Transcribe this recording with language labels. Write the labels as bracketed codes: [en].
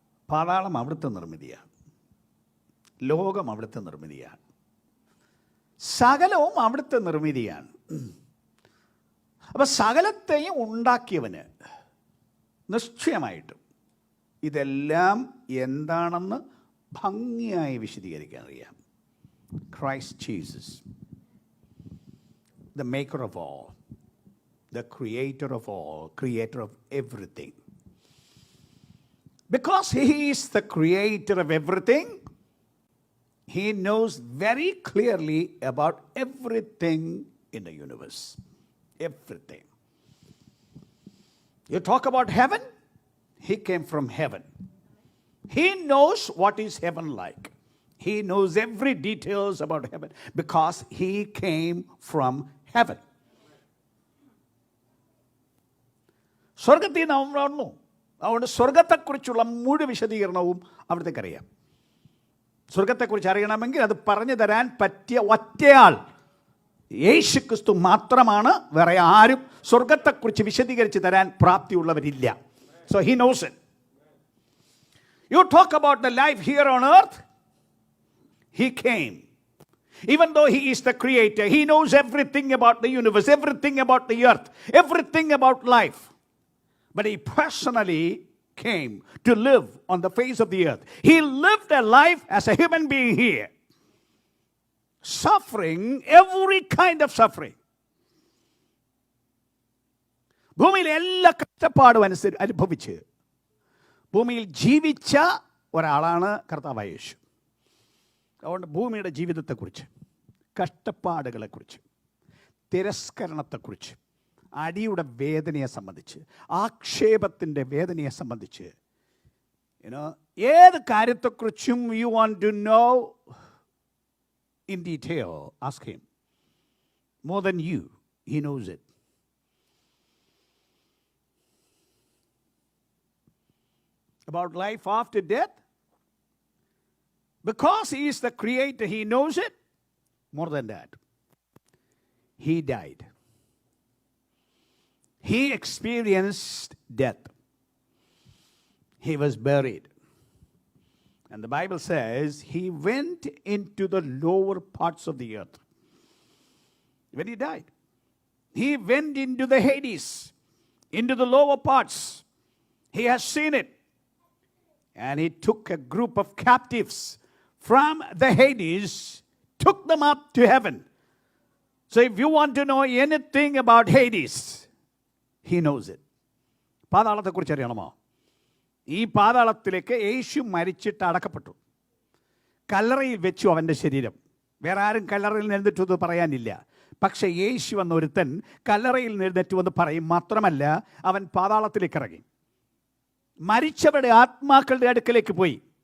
[ml] പാതാളം അവിടുത്തെ നിർമ്മിതിയാണ്, ലോകം അവിടുത്തെ നിർമ്മിതിയാണ്, സകലവും അവിടുത്തെ നിർമ്മിതിയാണ്. അപ്പം സകലത്തെയും ഉണ്ടാക്കിയവന് നിശ്ചയമായിട്ടും ഇതെല്ലാം എന്താണെന്ന് ഭംഗിയായി വിശദീകരിക്കാൻ അറിയാം. [en] Christ Jesus, the maker of all, the creator of all, creator of everything. Because he is the creator of everything, he knows very clearly about everything in the universe. Everything. You talk about heaven, he came from heaven. He knows what is heaven like. He knows every details about heaven because he came from heaven. [ml] സ്വർഗത്തിൽ നിന്ന് അവൻ വന്നു. അതുകൊണ്ട് സ്വർഗത്തെക്കുറിച്ചുള്ള മുഴുവൻ വിശദീകരണവും അവിടത്തേക്ക് അറിയാം. സ്വർഗത്തെക്കുറിച്ച് അറിയണമെങ്കിൽ അത് പറഞ്ഞു തരാൻ പറ്റിയ ഒറ്റയാൾ യേശുക്രിസ്തു മാത്രമാണ്. വേറെ ആരും സ്വർഗത്തെക്കുറിച്ച് വിശദീകരിച്ച് തരാൻ പ്രാപ്തിയുള്ളവരില്ല. [en] So he knows it. You talk about the life here on earth, he came. Even though he is the creator, he knows everything about the universe, everything about the earth, everything about life. But he personally came to live on the face of the earth. He lived a life as a human being here, suffering every kind of suffering. [ml] ഭൂമിയിൽ എല്ലാ കഷ്ടപ്പാടും അനുഭവിച്ച് ഭൂമിയിൽ ജീവിച്ച ഒരാളാണ് കർത്താവായ യേശു. അതുകൊണ്ട് ഭൂമിയുടെ ജീവിതത്തെക്കുറിച്ച്, കഷ്ടപ്പാടുകളെക്കുറിച്ച്, തിരസ്കരണത്തെക്കുറിച്ച്, അടിയുടെ വേദനയെ സംബന്ധിച്ച്, ആക്ഷേപത്തിൻ്റെ വേദനയെ സംബന്ധിച്ച്, ഏത് കാര്യത്തെക്കുറിച്ചും [en] You want to know in detail, ask him. More than you, he knows it. About life after death, because he is the creator, he knows it. More than that, he died. He experienced death. He was buried. And the Bible says he went into the lower parts of the earth. When he died, he went into the Hades, into the lower parts. He has seen it. And he took a group of captives from the Hades, took them up to heaven. So if you want to know anything about Hades, he knows it. [ml] പാതാളത്തെക്കുറിച്ച് അറിയണമോ? ഈ പാതാളത്തിലേക്ക് യേശു മരിച്ചിട്ട് അടക്കപ്പെട്ടു. കല്ലറയിൽ വെച്ചു അവൻ്റെ ശരീരം. വേറെ ആരും കല്ലറയിൽ എഴുന്നേറ്റു പറയാനില്ല. പക്ഷേ യേശു എന്ന ഒരുത്തൻ കല്ലറയിൽ എഴുന്നേറ്റു എന്ന് പറയും. മാത്രമല്ല, അവൻ പാതാളത്തിലേക്ക് ഇറങ്ങി. മരിച്ചവരുടെ ആത്മാക്കളുടെ അടുക്കലേക്ക് പോയി.